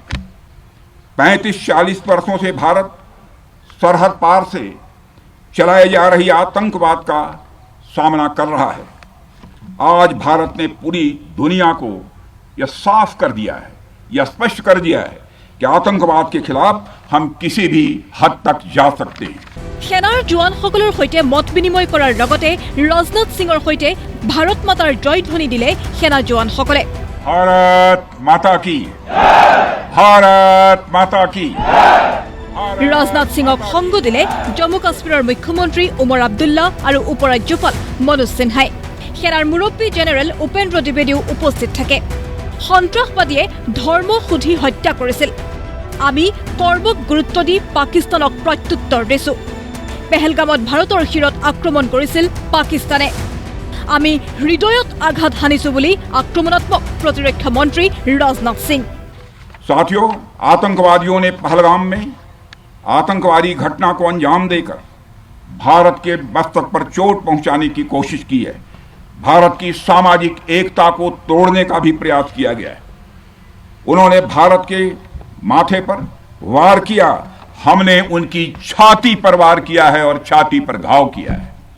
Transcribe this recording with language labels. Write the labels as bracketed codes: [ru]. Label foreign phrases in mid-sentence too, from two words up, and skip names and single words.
[hi] 35-40 वर्षों से भारत सरहद पार से चलाए जा रही आतंकवाद का सामना कर रहा है। आज भारत ने पूरी दुनिया को यह साफ कर दिया है, यह स्पष्ट कर दिया है कि आतंकवाद के खिलाफ हम किसी भी हद तक जा सकते हैं। [as] সেনাৰ জোৱানসকলৰ সৈতে মত বিনিময় কৰাৰ লগতে ৰাজনাথ সিঙৰ সৈতে ভাৰত মাতাৰ জয়ধ্বনি দিলে সেনা জোৱানসকলে। [hi] भारत माता की, भारत माता की। [as] ৰাজনাথ সিঙক সংগ দিলে জম্মু কাশ্মীৰৰ মুখ্যমন্ত্ৰী ওমৰ আব্দুল্লা আৰু উপ ৰাজ্যপাল মনোজ সিনহাই। সেনাৰ মুৰব্বী জেনেৰেল উপেন্দ্ৰ দ্বিবেদীও উপস্থিত থাকে। সন্ত্ৰাসবাদীয়ে ধৰ্ম সুধি হত্যা কৰিছিল, আমি কৰ্মক গুৰুত্ব দি পাকিস্তানক প্ৰত্যুত্তৰ দিছো। পেহেলগামত ভাৰতৰ শিৰত আক্ৰমণ কৰিছিল পাকিস্তানে, আমি হৃদয়ত আঘাত হানিছো বুলি আক্ৰমণাত্মক প্ৰতিৰক্ষা মন্ত্ৰী ৰাজনাথ সিং। [hi] साथियों, आतंकवादियों ने पहलगाम में आतंकवादी घटना को अंजाम देकर भारत के मस्तक पर चोट पहुंचाने की कोशिश की है। भारत की सामाजिक एकता को तोड़ने का भी प्रयास किया गया है। उन्होंने भारत के माथे पर वार किया, हमने उनकी छाती पर वार किया है और छाती पर घाव किया है।